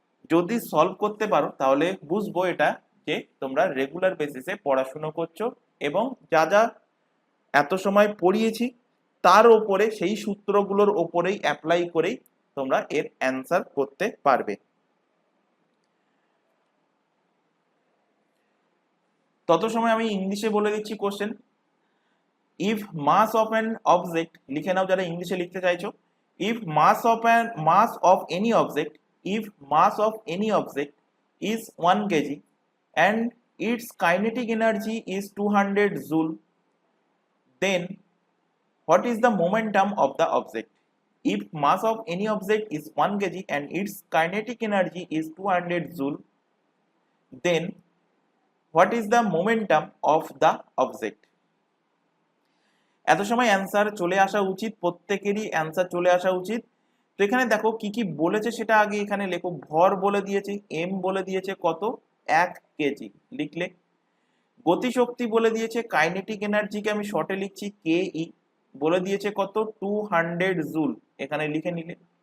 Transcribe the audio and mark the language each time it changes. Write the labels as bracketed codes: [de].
[bn] যদি সলভ করতে পারো তাহলে বুঝবো এটা যে তোমরা রেগুলার বেসিসে পড়াশুনো করছো, এবং যা যা এত সময় পড়িয়েছি তার ওপরে, সেই সূত্রগুলোর ওপরেই অ্যাপ্লাই করেই তোমরা এর অ্যান্সার করতে পারবে। তত সময় আমি ইংলিশে বলে দিচ্ছি question. [en] if mass of an object, [bn] লিখে নাও যারা ইংলিশে লিখতে চাইছো। [en] If mass of any object, if mass of any object is 1 kg and its kinetic energy is 200 joule, then what is the momentum of the object? If mass of any object is 1 kg and its kinetic energy is 200 joule, then what is the momentum of the object? [bn] এত সময় answer চলে আসা উচিত, প্রত্যেকেরই answer চলে আসা উচিত। তো এখানে দেখো কি কি বলেছে সেটা আগে এখানে লেখো। ভর বলে দিয়েছে, এম বলে দিয়েছে কত, 1 কেজি লিখলে। গতিশক্তি বলে দিয়েছে, কাইনেটিক এনার্জিকে আমি শর্টে লিখছি কে ই, বলে দিয়েছে কত, 200 জুল, এখানে লিখে নিলে।